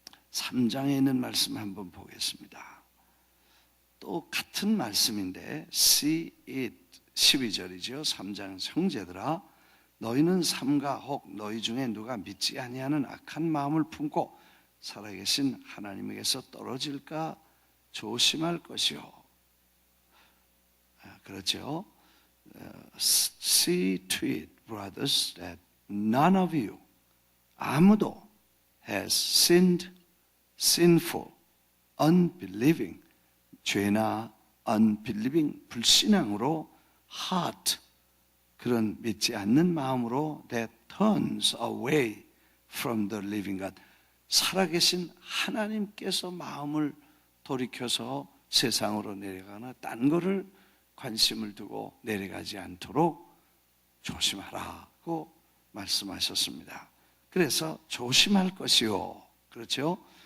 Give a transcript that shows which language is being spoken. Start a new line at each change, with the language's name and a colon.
Korean: 3장에 있는 말씀 한번 보겠습니다. 또 같은 말씀인데
English: see it,
Korean: 12절이죠. 3장 형제들아 너희는 삼가 혹 너희 중에 누가 믿지 아니하는 악한 마음을 품고 살아계신 하나님에게서 떨어질까 조심할 것이요. 그렇죠.
English: See to it, brothers, that none of you,
Korean: 아무도
English: has sinned, sinful, unbelieving,
Korean: 죄나
English: unbelieving,
Korean: 불신앙으로
English: heart,
Korean: 그런 믿지 않는 마음으로
English: that turns away from the living God.
Korean: 살아계신 하나님께서 마음을 돌이켜서 세상으로 내려가나 딴 거를 관심을 두고 내려가지 않도록 조심하라고 말씀하셨습니다. 그래서 조심할 것이요. 그렇죠?